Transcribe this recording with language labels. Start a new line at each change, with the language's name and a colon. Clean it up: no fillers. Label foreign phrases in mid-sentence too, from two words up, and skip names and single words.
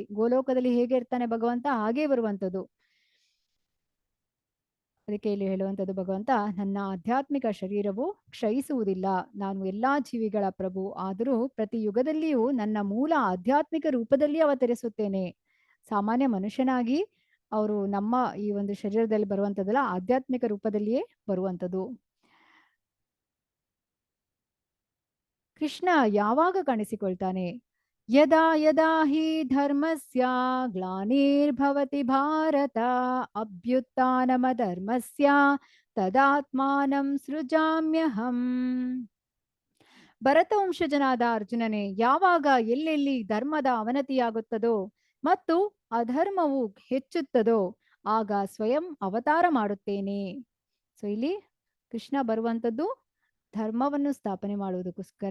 Kannada: ಗೋಲೋಕದಲ್ಲಿ ಹೇಗೆ ಇರ್ತಾನೆ ಭಗವಂತ, ಹಾಗೇ ಬರುವಂಥದ್ದು. ಅದಕ್ಕೆ ಇಲ್ಲಿ ಹೇಳುವಂಥದ್ದು ಭಗವಂತ, ನನ್ನ ಆಧ್ಯಾತ್ಮಿಕ ಶರೀರವು ಕ್ಷಯಿಸುವುದಿಲ್ಲ, ನಾನು ಎಲ್ಲಾ ಜೀವಿಗಳ ಪ್ರಭು, ಆದರೂ ಪ್ರತಿ ಯುಗದಲ್ಲಿಯೂ ನನ್ನ ಮೂಲ ಆಧ್ಯಾತ್ಮಿಕ ರೂಪದಲ್ಲಿ ಅವತರಿಸುತ್ತೇನೆ. ಸಾಮಾನ್ಯ ಮನುಷ್ಯನಾಗಿ ಅವರು ನಮ್ಮ ಈ ಒಂದು ಶರೀರದಲ್ಲಿ ಬರುವಂಥದ್ದಲ್ಲ, ಆಧ್ಯಾತ್ಮಿಕ ರೂಪದಲ್ಲಿಯೇ ಬರುವಂಥದ್ದು. ಕೃಷ್ಣ ಯಾವಾಗ ಕಾಣಿಸಿಕೊಳ್ತಾನೆ?
Sanskrit: ಯದಾ ಯದಾ ಹಿ ಧರ್ಮಸ್ಯ ಗ್ಲಾನಿರ್ಭವತಿ ಭಾರತ ಅಭ್ಯುತ್ಥಾನಮಧರ್ಮಸ್ಯ ತದಾತ್ಮಾನಂ ಸೃಜಾಮ್ಯಹಂ.
Kannada: ಭರತವಂಶಜನಾದ ಅರ್ಜುನನೇ, ಯಾವಾಗ ಎಲ್ಲೆಲ್ಲಿ ಧರ್ಮದ ಅವನತಿಯಾಗುತ್ತದೋ ಮತ್ತು ಅಧರ್ಮವು ಹೆಚ್ಚುತ್ತದೋ ಆಗ ಸ್ವಯಂ ಅವತಾರ ಮಾಡುತ್ತೇನೆ. ಸೊ ಇಲ್ಲಿ ಕೃಷ್ಣ ಬರುವಂಥದ್ದು ಧರ್ಮವನ್ನು ಸ್ಥಾಪನೆ ಮಾಡುವುದಕ್ಕೋಸ್ಕರ.